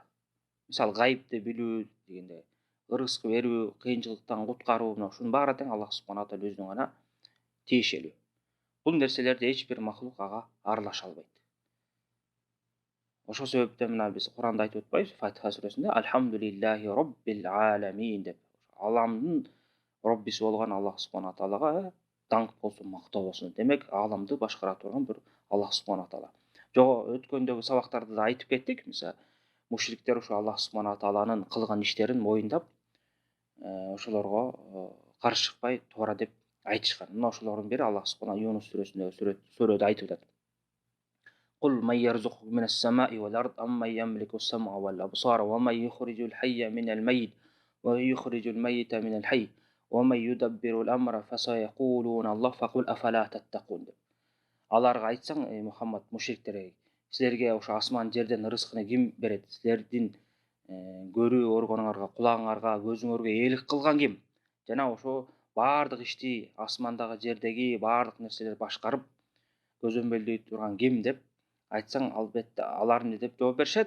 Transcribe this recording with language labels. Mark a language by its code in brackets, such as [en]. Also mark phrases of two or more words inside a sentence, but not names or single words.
[ky] Мисалы гайыпты билүү дегенде, ырызык берүү, кыйынчылыктан куткаруу, мына ушунун баары тең Аллах [ar] субхана таала [ky] өзүнө гана тиешелүү. Бул нерселерди эч бир махлук ага аралаша албайт. Ошол себептен мына биз Куранда айтып атпайбыз, Фатиха сүрөсүндө [ar] الحمد لله رب العالمين [ky] деп. Аламдын роббиси болгон Аллах [ar] субхана таалага [ky] даңк болсун, мактоо болсун. Демек, ааламды башкара турган бир Аллах [ar] субхана таала. [ky] Жого өткөндөгү сабактарда да айтып кеттик. Мисалы, мушриктер ушу Аллах [ar] субхана тааланын [ky] кылган иштерин моюндап, ошолорго каршы чыкпай туура деп айтышкан. Мына ошолордун бири Аллах субхана Юнус сүрөсүндөгү сүрөдө айтып атат. [ar] قل من يرزقكم من السماء والأرض أمن يملك السمع والأبصار ومن يخرج الحي من الميت ويخرج الميت من الحي ومن يدبر الأمر فسيقولون الله فقل أفلا تتقون. [ky] Аларга айтсаң, Мухаммад, мушриктерге, силерге ошо асман жерден ырызкыны ким берет? Силердин көрүү органыңарга, кулагыңарга, көзүңөргө ээлик кылган ким? Жана ошо баардык ишти, асмандагы, жердеги баардык нерселерди башкарып, көзөмөлдөй турган ким деп айтсаң, албетте алар эмне деп жооп беришет?